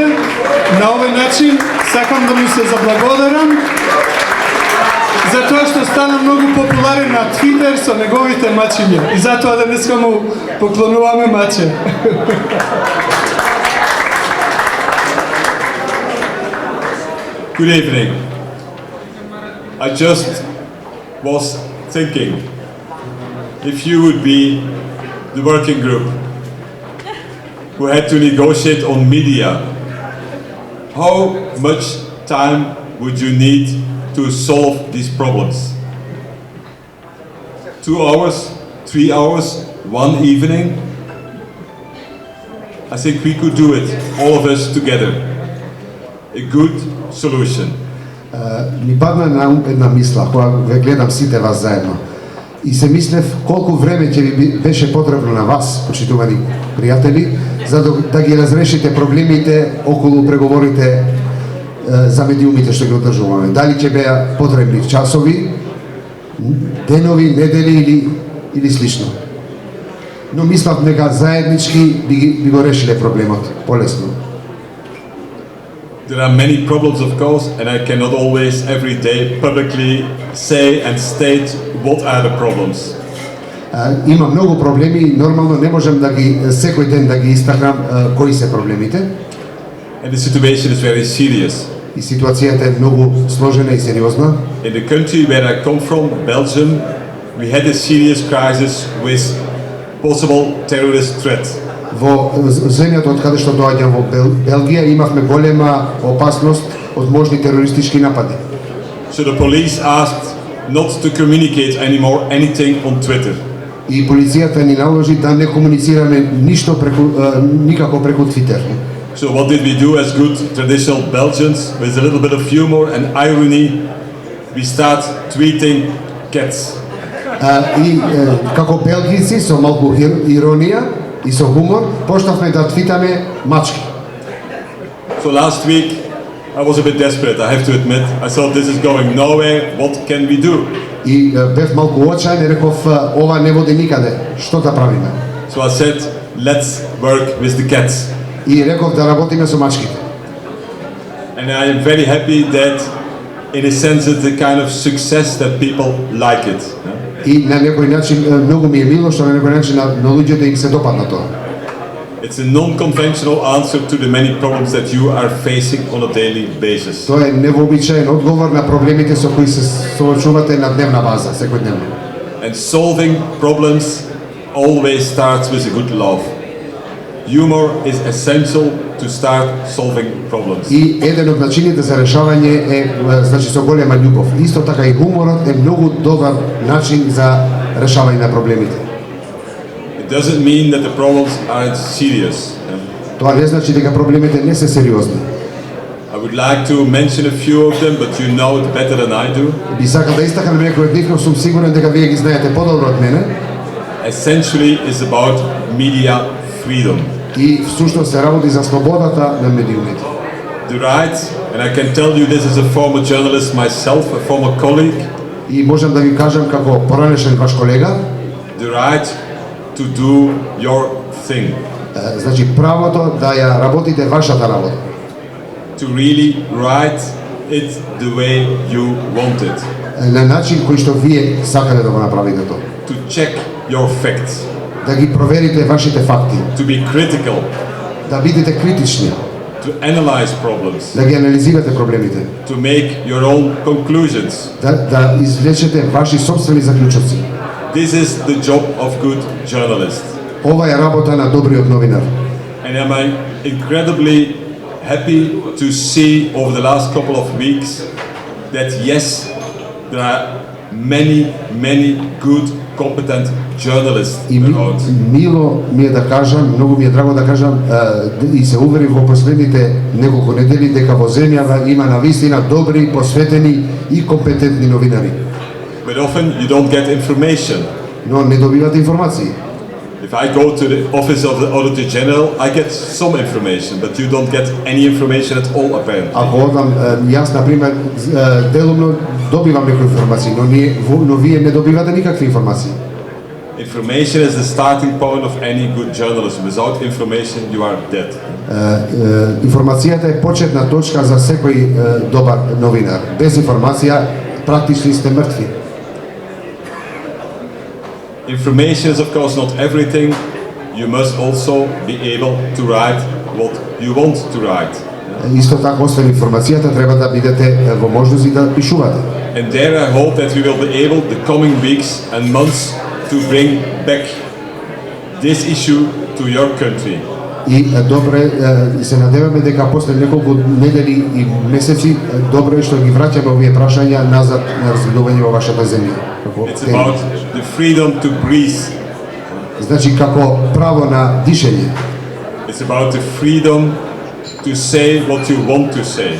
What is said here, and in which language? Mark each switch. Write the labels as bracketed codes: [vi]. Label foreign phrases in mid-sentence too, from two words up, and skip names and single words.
[mk] На овој начин сакам да му се заблагодарам за тоа што стана многу популарен на Твитер со неговите мачиња. И затоа денеска му поклонуваме маче. [en] Good evening. I just was thinking, if you would be the working group who had to negotiate on media, how much time would you need to solve these problems? 2 hours, 3 hours, one evening? I think we could do it, all of us together. A good solution. [mk] Ми падна на ум една мисла, кога ве гледам сите вас заедно. И се мислев колку време ќе ви беше потребно на вас, почитувани пријатели, за да ги разрешите проблемите околу преговорите за медиумите што ги одржуваме. Дали ќе беа потребни часови, денови, недели или слично. Но мислам дека заеднички би го решиле проблемот полесно. [en] There are many problems, of course, and I cannot always every day publicly say and state what are the problems. [mk] Има многу проблеми и нормално не можам да ги секој ден да ги истакнам кои се проблемите. [en] And the situation is very serious. [mk] И ситуацијата е многу сложена и сериозна. [en] In the country where I come from, Belgium, we had a serious crisis with possible terrorist threat. [mk] Во земјата од каде што доаѓам во Белгија имавме голема опасност од можни терористички напади. [en] So the police asked not to communicate anymore anything on Twitter. [mk] И полицијата ни наложи да не комуницираме ништо никако преку Твитер. [en] So what did we do as good traditional Belgians? With a little bit of humor and irony, we start tweeting cats. [mk] И како белгици со малку иронија и со хумор почнавме да твитаме мачки. [en] So last week I was a bit desperate, I have to admit. I thought this is going nowhere, what can we do? [mk] И бев малку очаен и реков ова не води никаде. Што да правиме? [en] So I said, let's work with the cats. [mk] И реков да работиме со мачките. [en] And I am very happy that in a sense it's a kind of success that people like it. [mk] И на некој начин многу ми е мило што на некој начин на луѓето им се допадна тоа. [en] It's a non-conventional answer to the many problems that you are facing on a daily basis. [mk] Тоа е невообичаен одговор на проблемите со кои се соочувате на дневна база, секојдневно. [en] And solving problems always starts with a good laugh. Humor is essential to start solving problems. [mk] И еден од начините за решавање е значи со голема љубов. Исто така и хуморот е многу добар начин за решавање на проблемите. [en] It doesn't mean that the problems aren't serious. [mk] Тоа не значи дека проблемите не се сериозни. [en] I would like to mention a few of them, but you know it better than I do. [mk] Би сакал да истакнам некои од нив, но сум сигурен дека вие ги знаете подобро од мене. [en] Essentially is about media freedom. [mk] И всушност се работи за слободата на медиумите. [en] The right And I can tell you this as a former journalist myself, a former colleague, [mk] И можам да ви кажам како поранешен ваш колега, [en] the right to do your thing, [mk] значи правото да ја работите вашата работа, [en] to really write it the way you want it, [mk] на начин кој што вие сакате да го направите тоа. [en] to check your facts, [mk] Да ги проверите вашите факти, [en] to be critical, [mk] да бидете критични, [en] to analyze problems, [mk] да ги анализирате проблемите, [en] to make your own conclusions. [mk] да извлечете ваши собствени заклучоци. [en] This is the job of good journalist. [mk] Ова е работа на добриот новинар. [en] And I'm incredibly happy to see over the last couple of weeks that yes, there are many good, competent journalists [mk] И [en] around. [mk] мило ми е да кажам, многу ми е драго да кажам и се уверив во последните неколку недели дека во земјава има навистина добри, посветени и компетентни новинари. [en] But often you don't get information. [mk] Но не добивате информации. [en] If I go to the office of the Auditor General, I get some information, but you don't get any information at all apparently. [mk] Ако одам, јас, например, делумно добивам некои информации, но вие не добивате никакви информации. [en] Information is the starting point of any good journalism. Without information, you are dead. [mk] Информацијата е почетна точка за секој добар новинар. Без информација, практично сте мртви. [en] Information is of course not everything. You must also be able to write what you want to write. [mk] Исто така, освен информацијата, треба да бидете во можност да пишувате. [en] And there I hope that we will be able the coming weeks and months to bring back this issue to your country. [mk] И добре се надеваме дека после неколку недели и месеци добро е што ги враќаме овие прашања назад на разгледување во вашата земја. [en] It's about the freedom to breathe. [mk] Значи како право на дишење. [en] It's about the freedom to say what you want to say.